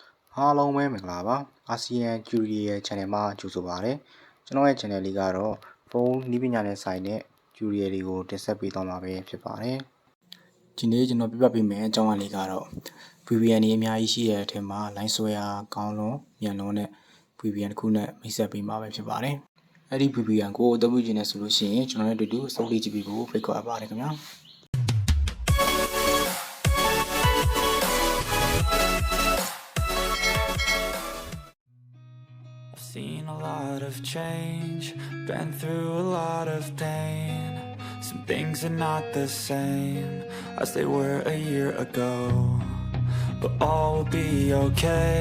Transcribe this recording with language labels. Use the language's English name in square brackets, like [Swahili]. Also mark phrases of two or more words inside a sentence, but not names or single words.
[Burmese] အားလုံးပဲမင်္ဂလာပါအာဆီယံကျူရီရဲ့ channel မှာကြိုဆိုပါရစေကျွန်တော်ရဲ့ channel လေးကတော့ဖုန်းနည်းပညာနဲ့ဆိုင်တဲ့ကျူရီတွေကိုတင်ဆက်ပေးသွားမှာပဲဖြစ်ပါတယ်ဒီနေ့ကျွန်တော်ပြပြပေးမယ်အကြောင်းအရာလေးကတော့ VPN တွေအများကြီးရှိတဲ့အထက်မှာ line ဆွဲအားကောင်းလွန်မြန်လွန်တဲ့ VPN တစ်ခုနဲ့မိတ်ဆက်ပေးမှာပဲဖြစ်ပါတယ်အဲ့ဒီ VPN ကိုအသုံးပြုခြင်းနဲ့ဆိုလို့ရှိရင်ကျွန်တော်တို့အတူတူစုပ်လေးကြည့်ပြီးဖို့ဖိတ်ခေါ်အပ်ပါတယ်ခင်ဗျာ [English] Seen a lot of change, been through a lot of pain. Some things are not the same as they were a year ago, but all will be okay.